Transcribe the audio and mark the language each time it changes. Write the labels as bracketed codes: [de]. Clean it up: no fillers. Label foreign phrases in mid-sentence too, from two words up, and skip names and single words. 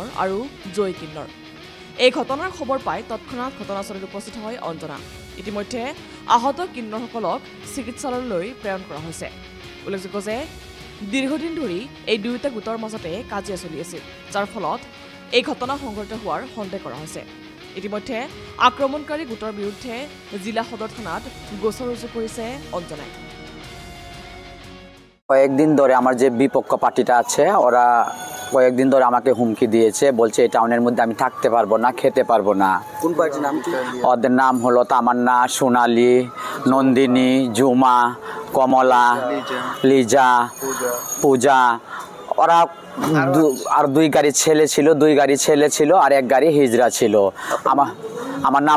[as] আৰু জয় কিন্নৰ এই ঘটনাৰ খবৰ পাই তৎক্ষণাৎ ঘটনাস্থলীত উপস্থিত হয় অঞ্জনা ইতিমধ্যে আহত কিন্নৰসকলক চিকিৎসালয়লৈ প্ৰেৰণ কৰা হৈছে উল্লেখযোগ্য যে দীৰ্ঘদিন ধৰি এই দুয়োটা গোটৰ মাজতে কাজিয়া চলি আছিল যাৰ ফলত এই ঘটনা সংঘটিত হোৱাৰ সন্দেহ কৰা হৈছে ইতিমধ্যে আক্ৰমণকাৰী গোটৰ বিৰুদ্ধে জিলা সদৰ থানাত গোচৰ ৰুজু কৰিছে অঞ্জনাই [bn] কয়েকদিন ধরে আমার যে বিপক্ষ পার্টিটা আছে ওরা কয়েকদিন ধরে আমাকে হুমকি দিয়েছে বলছে এই টাউনের মধ্যে আমি থাকতে পারবো না খেতে পারবো না কোন পার্টির নাম কি ওদের নাম হলো তামান্না সোনালী নন্দিনী ঝুমা কমলা লিজা পূজা ওরা আর দুই গাড়ি ছেলে ছিল আর এক গাড়ি হিজড়া ছিল আমার নাম